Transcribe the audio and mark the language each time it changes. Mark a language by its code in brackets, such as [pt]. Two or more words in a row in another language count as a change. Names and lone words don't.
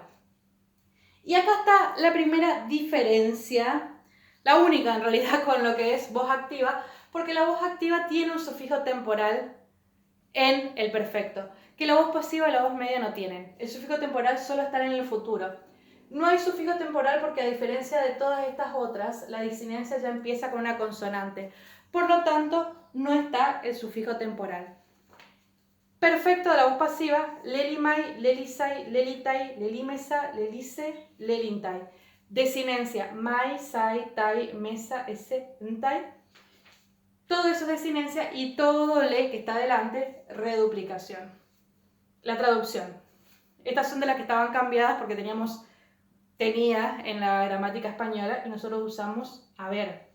[es] Y acá está la primera diferencia, la única en realidad con lo que es voz activa, porque la voz activa tiene un sufijo temporal en el perfecto, que la voz pasiva y la voz media no tienen. El sufijo temporal solo está en el futuro. No hay sufijo temporal porque, a diferencia de todas estas otras, la disinencia ya empieza con una consonante. Por lo tanto, no está el sufijo temporal. Perfecto de la voz pasiva, [el] λέλυμαι, λέλυσαι, λέλυται, λελύμεθα, λέλυσθε, λέλυνται. [es] Desinencia, [el] μαι, σαι, ται, μεθα, σθε, νται. [es] Todo eso es desinencia y todo le que está adelante, reduplicación. La traducción. Estas son de las que estaban cambiadas porque teníamos tenía en la gramática española y nosotros usamos haber.